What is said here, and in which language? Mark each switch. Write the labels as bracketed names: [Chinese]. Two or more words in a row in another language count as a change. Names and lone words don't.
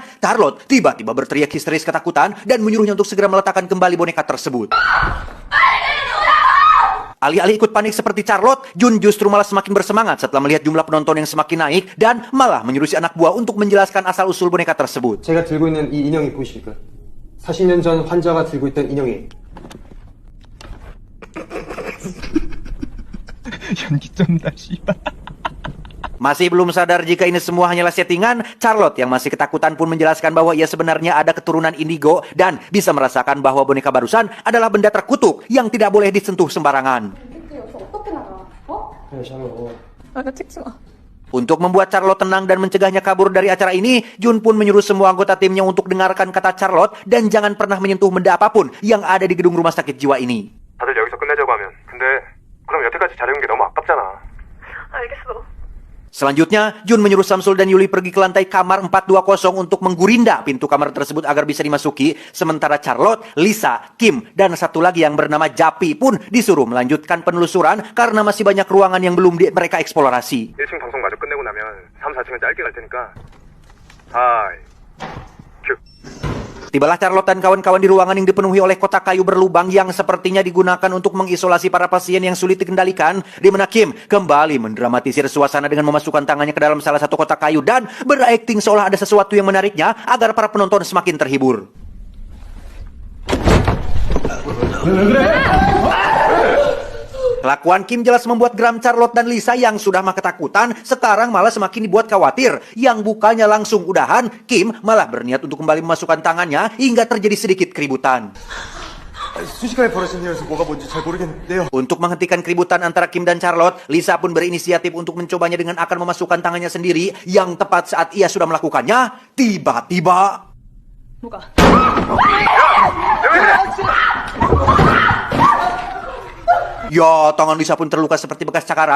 [Indonesian] Charlotte tiba-tiba berteriak histeris ketakutan dan menyuruhnya untuk segera meletakkan kembali boneka tersebut. Alih-alih ikut panik seperti Charlotte, Jun justru malah semakin bersemangat setelah melihat jumlah penonton yang semakin naik dan malah menyuruh si anak buah untuk menjelaskan asal-usul boneka tersebut. [Korean] 제가 들고 있는 이 인형이 보이십니까? 40년 전 환자가 들고 있던 인형이에요. 연기 쩐다, 씨발. [Indonesian] Masih belum sadar jika ini semua hanyalah settingan, Charlotte yang masih ketakutan pun menjelaskan bahwa ia sebenarnya ada keturunan indigo dan bisa merasakan bahwa boneka barusan adalah benda terkutuk yang tidak boleh disentuh sembarangan. [Korean] 어떻게 나가? 어? 그래, 샬롯. 아, 나 찍지 마. [Indonesian] Untuk membuat Charlotte tenang dan mencegahnya kabur dari acara ini, Jun pun menyuruh semua anggota timnya untuk dengarkan kata Charlotte dan jangan pernah menyentuh benda apapun yang ada di gedung rumah sakit jiwa ini. [Korean] 다들 여기서 끝내자고 하면. 근데 그럼 여태까지 잘해온 게 너무 아깝잖아. [Indonesian] Selanjutnya, Jun menyuruh Samsul dan Yuli pergi ke lantai kamar 420 untuk menggurinda pintu kamar tersebut agar bisa dimasuki. Sementara Charlotte, Lisa, Kim, dan satu lagi yang bernama Japi pun disuruh melanjutkan penelusuran karena masih banyak ruangan yang belum mereka eksplorasi. [Korean] 1층 방송 마저 끝내고 나면 3, 4층은 짧게 갈 테니까. 하이. 큐. [Indonesian] Tibalah Charlotte dan kawan-kawan di ruangan yang dipenuhi oleh kotak kayu berlubang yang sepertinya digunakan untuk mengisolasi para pasien yang sulit dikendalikan, di mana Kim kembali mendramatisir suasana dengan memasukkan tangannya ke dalam salah satu kotak kayu dan berakting seolah ada sesuatu yang menariknya agar para penonton semakin terhibur. Kelakuan Kim jelas membuat geram Charlotte dan Lisa yang sudah mah ketakutan, sekarang malah semakin dibuat khawatir. Yang bukannya langsung udahan, Kim malah berniat untuk kembali memasukkan tangannya hingga terjadi sedikit keributan. [Korean] 순식간에 벌어진 일이라서 뭐가 뭔지 잘 모르겠는데요. [Indonesian] Untuk menghentikan keributan antara Kim dan Charlotte, Lisa pun berinisiatif untuk mencobanya dengan akan memasukkan tangannya sendiri. Yang tepat saat ia sudah melakukannya, tiba-tiba... Ya, tangan Lisa pun terluka seperti bekas cakaran.